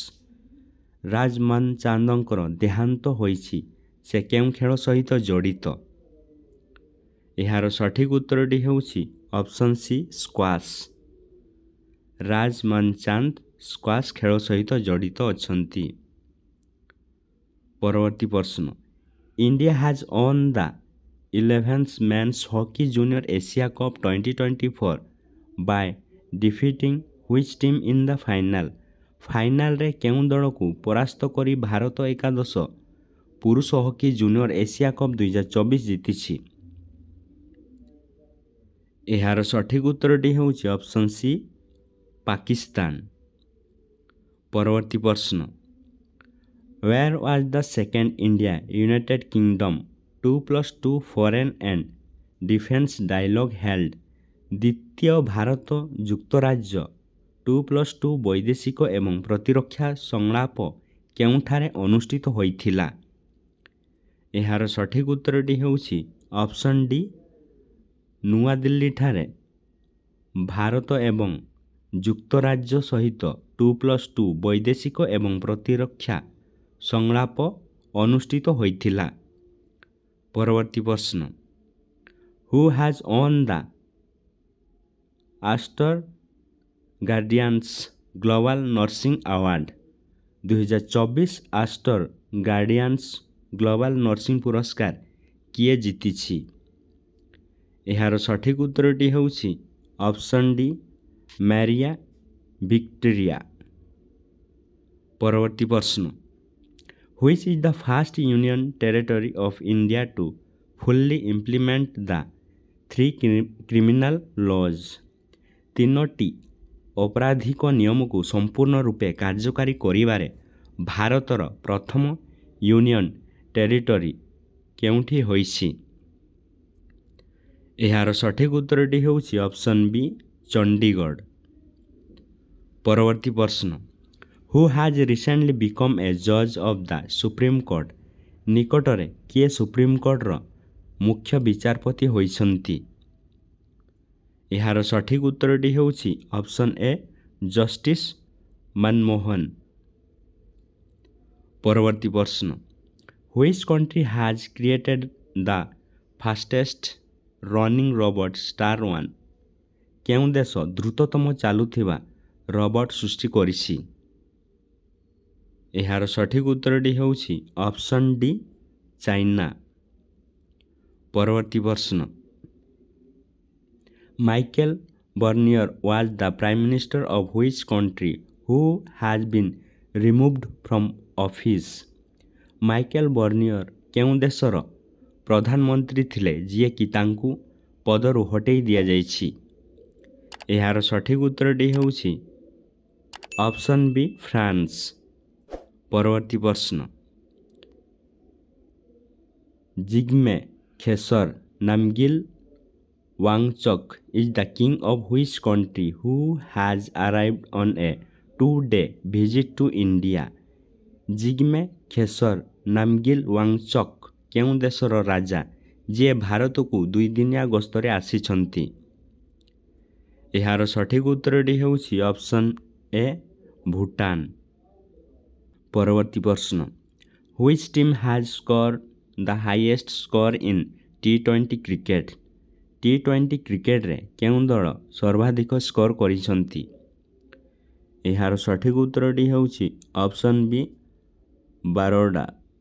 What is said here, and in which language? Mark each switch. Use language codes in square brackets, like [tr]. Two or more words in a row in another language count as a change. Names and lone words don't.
[or] ରାଜ ମନଚାନ୍ଦଙ୍କର ଦେହାନ୍ତ ହୋଇଛି, ସେ କେଉଁ ଖେଳ ସହିତ ଜଡ଼ିତ? ଏହାର ସଠିକ ଉତ୍ତରଟି ହେଉଛି [en] Option C [or] ସ୍କ୍ୱାସ୍। ରାଜ ମନଚାନ୍ଦ ସ୍କ୍ୱାସ୍ ଖେଳ ସହିତ ଜଡ଼ିତ ଅଛନ୍ତି। ପରବର୍ତ୍ତୀ ପ୍ରଶ୍ନ, [en] India has won the 11th Men's Hockey Junior Asia Cup 2024 by defeating which team in the final? [or] ଫାଇନାଲରେ କେଉଁ ଦଳକୁ ପରାସ୍ତ କରି ଭାରତ ଏକାଦଶ ପୁରୁଷ ହକି ଜୁନିୟର ଏସିଆ କପ୍ 2024 ଜିତିଛି? ଏହାର ସଠିକ ଉତ୍ତରଟି ହେଉଛି [en] Option C [or] ପାକିସ୍ତାନ। ପରବର୍ତ୍ତୀ ପ୍ରଶ୍ନ, [en] Where was the second India United Kingdom 2+2 Foreign and Defence Dialogue held? [or] ଦ୍ୱିତୀୟ ଭାରତ ଯୁକ୍ତରାଜ୍ୟ 2+2 ବୈଦେଶିକ ଏବଂ ପ୍ରତିରକ୍ଷା ସଂଳାପ କେଉଁଠାରେ ଅନୁଷ୍ଠିତ ହୋଇଥିଲା? ଏହାର ସଠିକ ଉତ୍ତରଟି ହେଉଛି [en] Option D [or] ନୂଆଦିଲ୍ଲୀଠାରେ ଭାରତ ଏବଂ ଯୁକ୍ତରାଜ୍ୟ ସହିତ 2+2 ବୈଦେଶିକ ଏବଂ ପ୍ରତିରକ୍ଷା ସଂଳାପ ଅନୁଷ୍ଠିତ ହୋଇଥିଲା। ପରବର୍ତ୍ତୀ ପ୍ରଶ୍ନ, [en] Who has won the Astor Guardians Global Nursing Award? [or] 2024 ଆଷ୍ଟର ଗାର୍ଡିଆନ୍ସ ଗ୍ଲୋବାଲ ନର୍ସିଂ ପୁରସ୍କାର କିଏ ଜିତିଛି? ଏହାର ସଠିକ ଉତ୍ତରଟି ହେଉଛି [en] Option D [or] ମ୍ୟାରିଆ ଭିକ୍ଟୋରିଆ। ପରବର୍ତ୍ତୀ ପ୍ରଶ୍ନ, [en] Which is the first union territory of India to fully implement the 3 criminal laws? [or] ତିନୋଟି ଅପରାଧିକ ନିୟମକୁ ସମ୍ପୂର୍ଣ୍ଣ ରୂପେ କାର୍ଯ୍ୟକାରୀ କରିବାରେ ଭାରତର ପ୍ରଥମ [en] union territory [or] କେଉଁଠି ହୋଇଛି? ଏହାର ସଠିକ ଉତ୍ତରଟି ହେଉଛି [en] Option B [or] ଚଣ୍ଡିଗଡ଼। ପରବର୍ତ୍ତୀ ପ୍ରଶ୍ନ, [en] Who has recently become a judge of the Supreme Court? [or] ନିକଟରେ କିଏ ସୁପ୍ରିମକୋର୍ଟର ମୁଖ୍ୟ ବିଚାରପତି ହୋଇଛନ୍ତି? ଏହାର ସଠିକ ଉତ୍ତରଟି ହେଉଛି [en] Option A [or] ଜଷ୍ଟିସ୍ ମନମୋହନ। ପରବର୍ତ୍ତୀ ପ୍ରଶ୍ନ, [en] Which country has created the fastest running robot Star One? [or] କେଉଁ ଦେଶ ଦ୍ରୁତତମ ଚାଲୁଥିବା ରୋବଟ ସୃଷ୍ଟି କରିଛି? ଏହାର ସଠିକ ଉତ୍ତରଟି ହେଉଛି [en] Option D [or] ଚାଇନା। ପରବର୍ତ୍ତୀ ପ୍ରଶ୍ନ, [en] ମାଇକେଲ ବର୍ନିୟର was the Prime Minister of which country who has been removed from office? [or] ମାଇକେଲ ବର୍ନିୟର କେଉଁ ଦେଶର ପ୍ରଧାନମନ୍ତ୍ରୀ ଥିଲେ ଯିଏକି ତାଙ୍କୁ ପଦରୁ ହଟେଇ ଦିଆଯାଇଛି। ଏହାର ସଠିକ୍ ଉତ୍ତରଟି ହେଉଛି [en] Option B [or] ଫ୍ରାନ୍ସ। ପରବର୍ତ୍ତୀ ପ୍ରଶ୍ନ, [en] ଜିଗ୍ମେ ଖେସର ନାମଗିଲ ୱାଙ୍ଗଚକ୍ is the king of which country who has arrived on a 2-day visit to India? [or] ଜିଗ୍ମେ ଖେସର ନାମଗିଲ ୱାଙ୍ଗଚକ୍ କେଉଁ ଦେଶର ରାଜା ଯିଏ ଭାରତକୁ 2 ଦିନିଆ ଗସ୍ତରେ ଆସିଛନ୍ତି? ଏହାର ସଠିକ୍ ଉତ୍ତରଟି ହେଉଛି [en] Option A [or] ଭୁଟାନ। ପରବର୍ତ୍ତୀ ପ୍ରଶ୍ନ, [en] which team has scored the highest score in T20 କ୍ରିକେଟ? [or] T20 କ୍ରିକେଟରେ କେଉଁ ଦଳ ସର୍ବାଧିକ ସ୍କୋର କରିଛନ୍ତି? ଏହାର ସଠିକ୍ ଉତ୍ତରଟି ହେଉଛି [en] Option B [or] ବାରୋଡା